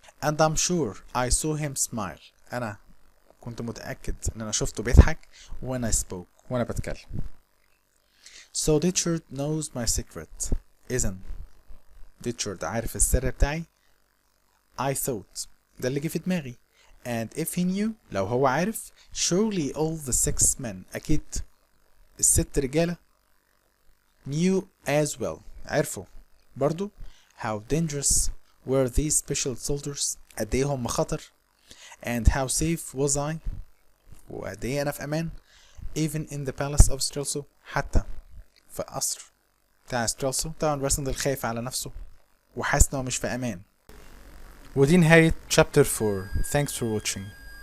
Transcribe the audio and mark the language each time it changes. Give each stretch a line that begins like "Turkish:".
English: and I'm sure I saw him smile.
Arabic: أنا كنت متأكد إن أنا شفته بيضحك
English: when I spoke
Arabic: وأنا بتكلم.
English: So Ditchard knows my secret.
Arabic: إذن Ditchard عارف السر بتاعي.
English: I thought
Arabic: ده اللي جه في دماغي.
English: And if he knew
Arabic: لو هو عارف
English: surely all the 6 men
Arabic: أكيد الست رجالة
English: knew as well
Arabic: عرفوا برضو
English: how dangerous were these special soldiers
Arabic: قد ايه هم خطر
English: and how safe was I
Arabic: وقد ايه انا في امان
English: even in the palace of Strelso
Arabic: حتى في قصر بتاع ستريلسو. طبعا راسندل خايف على نفسه وحاسس انه مش في امان. ودي نهاية chapter 4.
English: Thanks for watching.